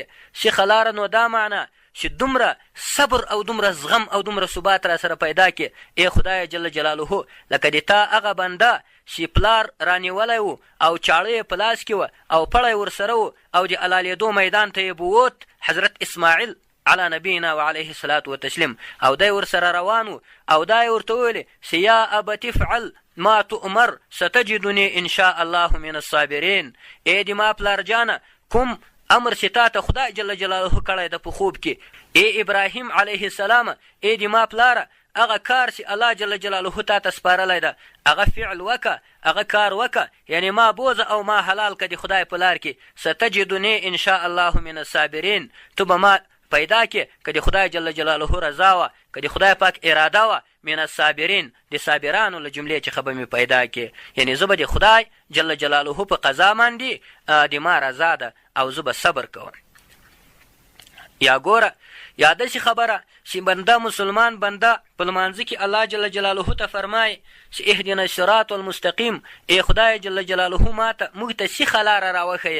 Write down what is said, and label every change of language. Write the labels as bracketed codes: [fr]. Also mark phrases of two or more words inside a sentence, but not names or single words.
[ps] سیخه لاره نو دا معنا چې دومره صبر او دومره زغم او دومره ثبات را سره پیدا کې ای خدای جل جلاله لکه د تا هغه بنده چې پلار رانیولی و او چاړه یې په لاس کې وه او پړی ورسره و او د حلالېدو میدان ته یې بوت حضرت اسماعیل [ar] علی نبینا وعلیه الصلاة والتسلیم [ps] او دی ورسره روان و او دا یې ورته ویلې چې [ar] یا ابت افعل ما تؤمر ستجدنی ان شاء الله من الصابرین. [ps] ای د ما پلار جانه کوم امر چې تا ته خدای [ar] جل جلاله [ps] کړی ده په خوب کې، ای ابراهیم [ar] علیه السلام [ps] ای د ما پلاره هغه کار چې الله [ar] جل جلاله [ps] تا ته سپارلی ده هغه فعل وکه، هغه کار وکه، یعنی ما بوزه او ما حلال که د خدای په لار کې. [ar] ستجدنی ان شاء الله من الصابرین، [ps] تو به ما پیدا کې که د خدای [ar] جل جلاله [ps] رضا وه، که د خدای پاک اراده وه، [ar] من الصابرین [ps] د صابرانو له جملې څخه به مې پیدا کې، یعنی زه به د خدای [ar] جل جلاله [ps] په قضا باندې د ما رضا ده او زه به صبر کوم. یا ګوره یا داسې خبره چې بنده مسلمان بنده په لمانځه کې الله [ar] جل جلاله [ps] ته فرمایي چې [ar] اهدنا الصراط المستقیم، [ps] ای خدای [ar] جل جلاله [ps] ما ته موږ ته سیخه لاره راوښیه.